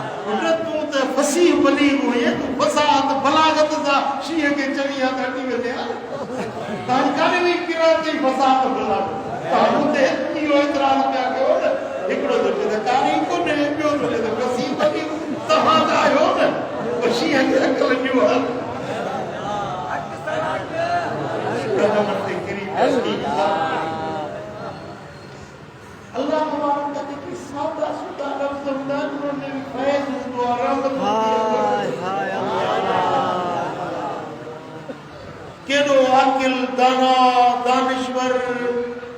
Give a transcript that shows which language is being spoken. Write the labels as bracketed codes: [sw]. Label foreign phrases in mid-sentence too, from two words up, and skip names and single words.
[sd] तूं त फसीह बलीग हुए, तूं फसाद बलागत सां शींहं खे चवी हथ हटी वञे। तव्हां काॾे वई किरत जी फसाद बलागत, तव्हां हुते इहो एतिराज़ पिया कयो न। हिकिड़ो त चए त कारी कोन्हे, ॿियो त चए त फसीह बलीग, तव्हां त आहियो न शींहं खे हकल ॾियो। अल्लाह [ar] تبارك وتعالى [sd] की सादा सुदा लफ्ज़ हूंदा आहिनि, उन्हनि में फैज़ हूंदो आहे, रहमत हूंदी आहे। केॾो आकिल, दाना, दानिश्वर